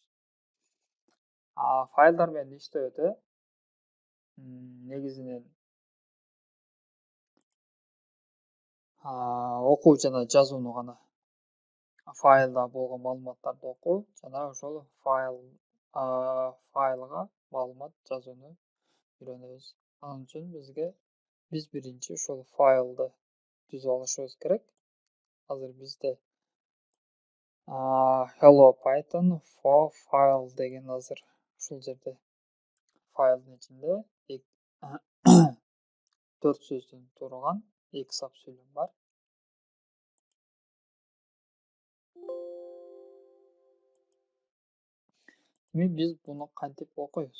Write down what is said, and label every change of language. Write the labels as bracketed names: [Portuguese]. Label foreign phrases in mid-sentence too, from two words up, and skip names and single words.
[Kyrgyz] Файлдар менен иштөөдө негизинен окуу жана жазууну гана, файлда болгон маалыматтарды окуу жана ошол файлга маалымат жазууну үйрөнөбүз. Анын үчүн биз биринчи ушул файлды түзүп алышыбыз керек. Азыр бизде [English] hello python for file [Kyrgyz] деген азыр ушул жерде файлдын ичинде 4 сөздөн турган 2 сап сүйлөм бар. Биз буну кантип окуйбуз?